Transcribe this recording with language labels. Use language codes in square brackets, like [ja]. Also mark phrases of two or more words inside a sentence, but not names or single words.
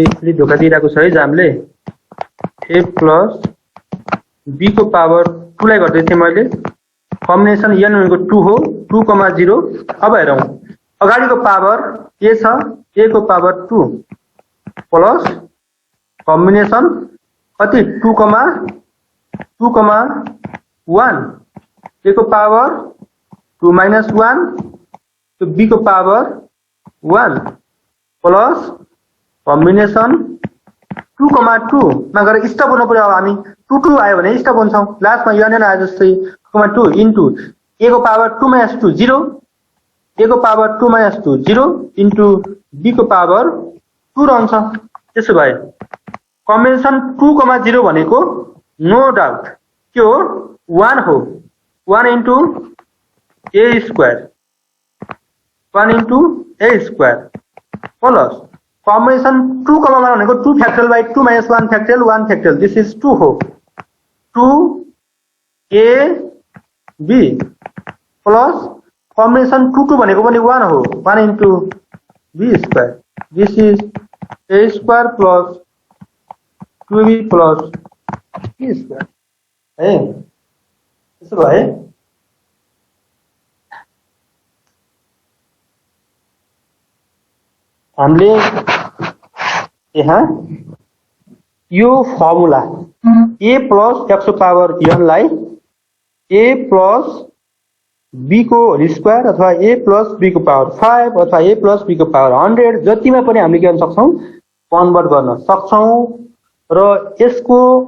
[ne] अलि धोका दिइरहेको छ है जामले [en] a plus b [ne] को पावर 2 लाई गर्दै थिएँ मैले कम्बिनेसन n भनेको 2 हो 2, 0 अब हेरौं अगाडिको पावर a छ a को पावर 2 [en] plus combination [ne] कति 2, 1 a को पावर 2 minus 1 तो b को पावर 1 प्लस कम्बिनेसन 2, 2 नगरे स्टप हुनु पर्यो अब हामी 2 2 आयो भने स्टप हुन्छौं लास्टमा n आयो जस्तै 2 इन्टु a को पावर 2 minus 2 0 a को पावर 2 minus 2 0 इन्टु b को पावर 2 रहन्छ त्यसो भए कम्बिनेसन 2, 0 भनेको [en] no doubt [ne] के हो 1 हो 1 इन्टु a स्क्वायर 1 इन्टु a स्क्वायर प्लस कम्बिनेसन 2, 1 भनेको [en] 2 factorial by 2 minus 1 factorial 1 factorial this is 2 [ne] हो 2 a b प्लस कम्बिनेसन 2 2 भनेको पनि 1 हो 1 इन्टु b स्क्वायर [en] this is a square plus 2b plus b square [ne] है त्यसो भए हामीले यहाँ यो फर्मुला [en] a plus x [ne] को पावर n लाई [en] a plus b [ne] को [en] whole square [ne] अथवा [en] a plus b [ne] को पावर 5 अथवा [en] a plus b [ne] को पावर 100 जतिमा पनि हामीले के गर्न सक्छौं कन्भर्ट गर्न सक्छौं र यसको